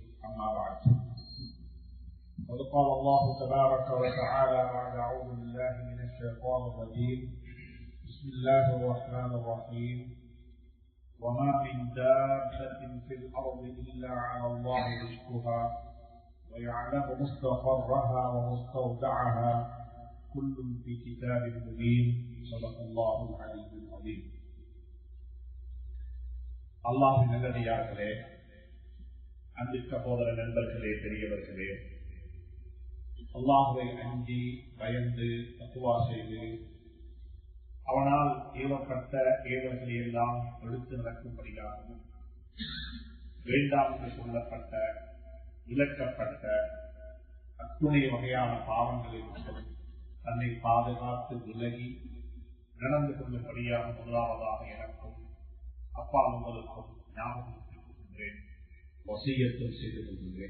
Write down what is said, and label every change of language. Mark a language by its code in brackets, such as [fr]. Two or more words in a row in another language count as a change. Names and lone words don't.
[ar] أما بعد، قد قال الله تبارك وتعالى بعد أعوذ بالله من الشيطان الرجيم بسم الله الرحمن الرحيم وما من دابة في الأرض إلا على الله رزقها ويعلم مستقرها ومستودعها كل في كتاب مبين. صدق الله العلي العظيم. [ta] அல்லாஹ்வின் நல்லடியார்களே, அன்பு சகோதர நண்பர்களே, பெரியவர்களே, அல்லாஹ்வை அஞ்சி பயந்து தக்வா செய்து அவனால் ஏவப்பட்ட ஏவல்களை எல்லாம் எடுத்து நடக்கும்படியாகவும் வேண்டாம் என்று சொல்லப்பட்ட விலக்கப்பட்ட அத்துணை வகையான பாவங்களில் தன்னை பாதுகாத்து விலகி நடந்து கொள்ளும்படியாக முதலாவதாக எனக்கும் அப்பா உங்களுக்கும் ஞாபகப்படுத்திக் கொள்கின்றேன், வசியத்தும் செய்து கொள்கின்றேன்.